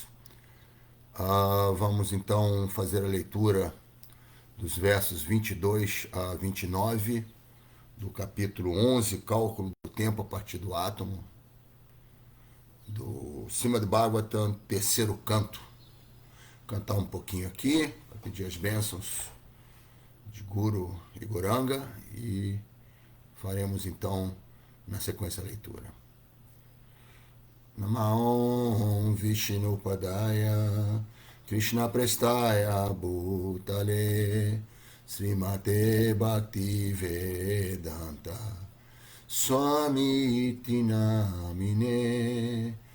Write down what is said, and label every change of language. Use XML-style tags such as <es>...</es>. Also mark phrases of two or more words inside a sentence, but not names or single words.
<pt>Vamos então fazer a leitura dos versos 22 a 29 do capítulo 11, Cálculo do Tempo a partir do átomo, do Srimad Bhagavatam, terceiro canto. Cantar um pouquinho aqui, para pedir as bênçãos de Guru e Goranga e faremos então na sequência a leitura.</pt> <sa>नमो विष्णु पादाय कृष्ण प्रेष्ठाय भूतले श्रीमते भक्ति वेदान्त स्वामी इति नामिने</sa>